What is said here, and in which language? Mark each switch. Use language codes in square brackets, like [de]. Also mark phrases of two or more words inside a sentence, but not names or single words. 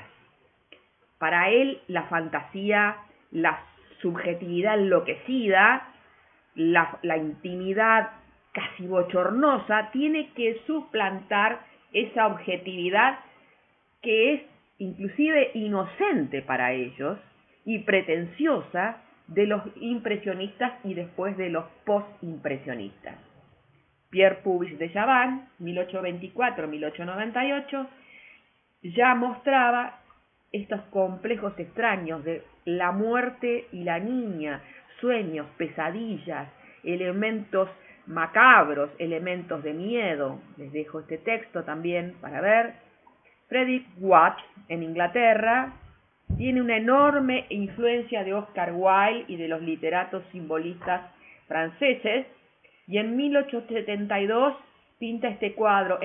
[es] Para él, la fantasía, la subjetividad enloquecida, la intimidad casi bochornosa, tiene que suplantar esa objetividad que es inclusive inocente para ellos y pretenciosa de los impresionistas y después de los postimpresionistas. Pierre Puvis de Chavannes, 1824-1898, ya mostraba estos complejos extraños de la muerte y la niña, sueños, pesadillas, elementos macabros, elementos de miedo. Les dejo este texto también para ver. Frederick Watts, en Inglaterra, tiene una enorme influencia de Oscar Wilde y de los literatos simbolistas franceses, y en 1872 pinta este cuadro.